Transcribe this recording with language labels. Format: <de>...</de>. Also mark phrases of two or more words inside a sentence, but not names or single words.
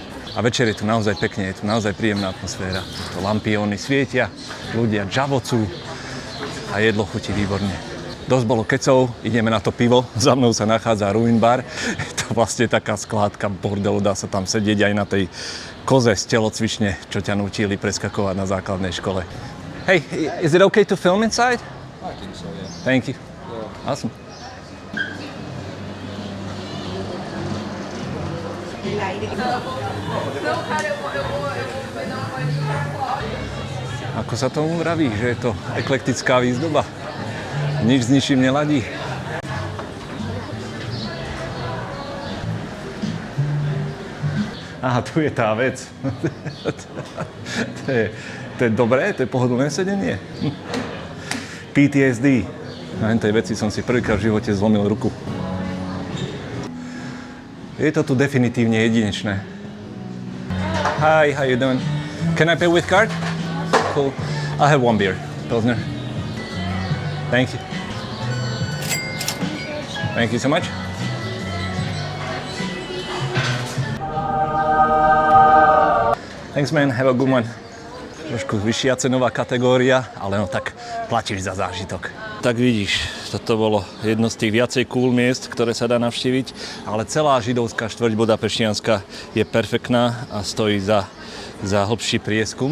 <sk>A večer je tu naozaj pekne, je tu naozaj príjemná atmosféra. To lampióny svietia, ľudia džavocú a jedlo chutí výborne. Dosť bolo kecov, ideme na to pivo, za mnou sa nachádza Ruin Bar. Je to vlastne taká skládka bordelu, dá sa tam sedieť aj na tej koze z telocvične, čo ťa nútili preskakovať na základnej škole.</sk> <en>Hey, is it okay to film inside? I think so, yeah. Thank you. Yeah. Awesome.</en> <sk>Ako sa tomu vraví, že je to eklektická výzdoba? Nič s ničím neladí. Aha, tu je tá vec. To je dobré, to je pohodlné sedenie. PTSD. Na tej veci som si prvýkrát v živote zlomil ruku. Je to tu definitívne jedinečné.</sk> <en>Hi, how you doing? Can I pay with card? Cool. I'll have one beer, Pilsner. Thank you. Thank you so much. Thanks, man. Have a good one.</en> <sk>Trošku vyššia cenová kategória, ale no tak platíš za zážitok. Tak vidíš, toto bolo jedno z tých viacej cool miest, ktoré sa dá navštíviť, ale celá židovská štvrť Budapeštianska je perfektná a stojí za hlbší prieskum.</sk>